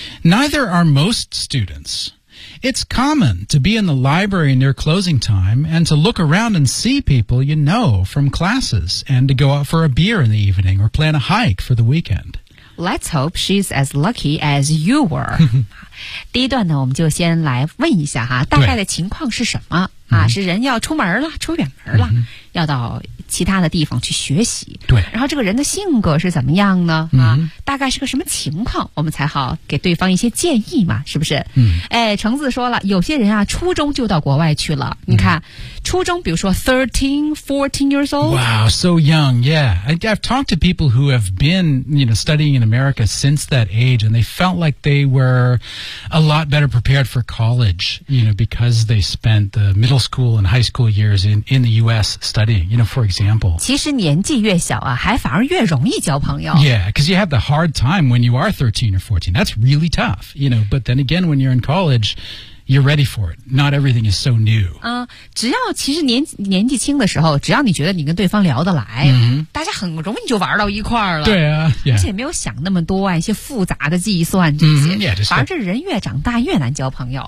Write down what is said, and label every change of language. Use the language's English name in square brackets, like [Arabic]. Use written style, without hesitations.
[English] Neither are most students. It's common to be in the library near closing time and to look around and see people you know from classes and to go out for a beer in the evening or plan a hike for the weekend. Let's hope she's as lucky as you were. [Chinese] 第一段呢，我们就先来问一下哈，大概的情况是什么啊？是人要出门了，出远门了，要到其他的地方去学习。对，然后这个人的性格是怎么样呢？大概是个什么情况，我们才好给对方一些建议嘛，是不是？橙子说了，有些人啊，初中就到国外去了。你看，初中，比如说 [English] 13, 14 years old. Wow, so young. Yeah, I've talked to people who have been, you know, studying in America since that age, and they felt like they were a lot better prepared for college, you know, because they spent the middle school and high school years in the U.S. studying, you know, for example. [Chinese] 其实年纪越小啊，还反而越容易交朋友。 [English] Yeah, because you have the hard time when you are 13 or 14. That's really tough, you know, but then again, when you're in college, you're ready for it. Not everything is so new. [Chinese] 只要其实年纪轻的时候，只要你觉得你跟对方聊得来，大家很容易就玩到一块儿了。对啊， yeah. 而且没有想那么多啊，一些复杂的计算这些。反而这人越长大越难交朋友。